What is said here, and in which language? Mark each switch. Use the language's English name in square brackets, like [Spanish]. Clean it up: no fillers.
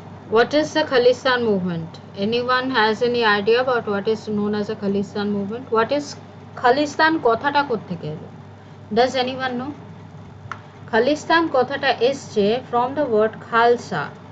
[English] What is the Khalistan movement? Anyone has any idea about what is known as a Khalistan movement? What is [Bangla] Khalistan কথাটা কোত্থেকে এলো? [English] Does anyone know? Khalistan [Bangla] কথাটা এসছে [English] from the word Khalsa.